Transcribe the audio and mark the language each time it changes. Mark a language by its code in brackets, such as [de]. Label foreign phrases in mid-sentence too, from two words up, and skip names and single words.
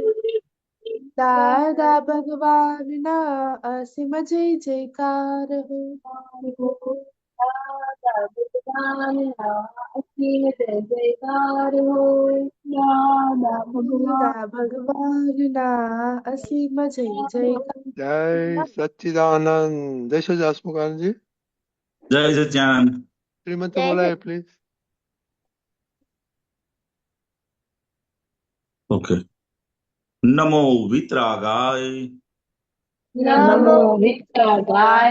[gu] દાદા ભગવાનના અસીમ જય જયકાર હો. દાદા ભગવાનના અસીમ જય જયકાર હો. દાદા ભગવાનના અસીમ જય જયકાર. [hi] जय सच्चिदानंद। जय श्री दासमुखान जी। जय सच्चिदानंद। श्रीमंत बोलाए प्लीज। ओके। [sa] नमो वितरागाय, नमो वितरागाय,